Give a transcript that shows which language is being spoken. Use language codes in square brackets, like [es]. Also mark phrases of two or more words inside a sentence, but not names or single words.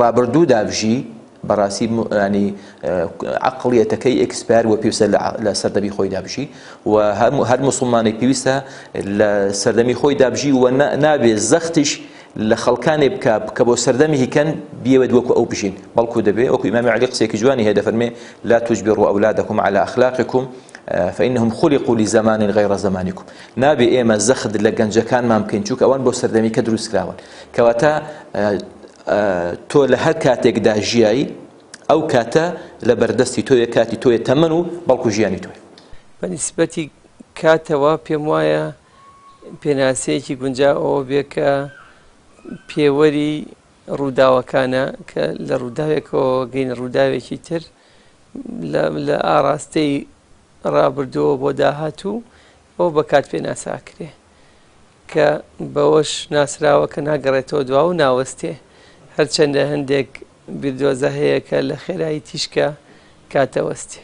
[ckb] ڕابردوو دابژی بەڕاستی ینی عەقڵیەتەکەی ئێکسپایر و پێویستە لە سەردەمی خۆی دابژی و هەر مسلمانێک پێویستە لە سەردەمی خۆی دابژی و نابێت زەختیش لە خەڵکانێ بکە کە بۆ سەردەمی هیکەن بیەوێت وەکو ئەو بژین بەڵکو دەبێت وەکو ئیمامی عەلی قسێکی جوانی هەیە دەفەرمێ [ar] لا تجبروا أولادكم على أخلاقكم فإنهم خلقوا لزمان غير زمانكم [ckb] نابێ ئێمە زەخت لە گەنجەکانمان بکەین چونکە ئەوان بۆ سەردەمی کە دروست کراون کەواتە تۆ لە هەر کاتێکدا ژیایی ئەو کاتە لە بەردەستی تۆیە کاتی تۆیە تەمەن و بەڵکو ژیانی تۆیە بەنسبەتی کاتەوە پێم وایە پێناسەیەکی گونجاوەوە بێ کە پێوەری ڕووداوەکانە کە لە ڕووداوێکەوە گەینە ڕووداوێکی تر لە ئاراستەی ڕابردووە بۆ داهاتوو ئەو بە کات پێ ناساکرێ کە بەوەش ناسراوە کە ناگەڕێتەوە دوا و ناوەستێ هەرچەندە هەندێک بیردۆزە هەیە کە لە خێرایی تیشکە کاتەوەستی